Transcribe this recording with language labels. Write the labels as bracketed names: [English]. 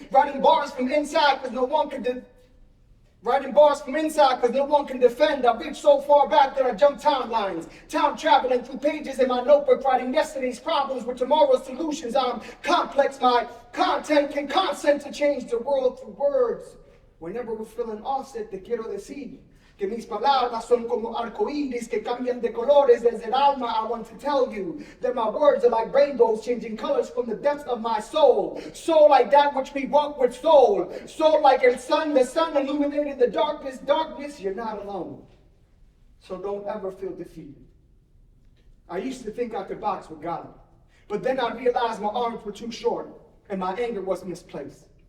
[English] Writing bars from inside because no one can defend. I've reached so far back that I jump timelines. Time traveling through pages in my notebook, writing yesterday's problems with tomorrow's solutions. I'm complex. My content can consent to change the world through words. Whenever we're feeling offset, [Spanish] te quiero decir que mis palabras son como arcoíris que cambian de colores desde el alma. [English] I want to tell you that my words are like rainbows, changing colors from the depths of my soul. Soul like that which we walk with soul. Soul like the sun illuminated the darkness. Darkness, you're not alone. So don't ever feel defeated. I used to think I could box with God, but then I realized my arms were too short and my anger was misplaced.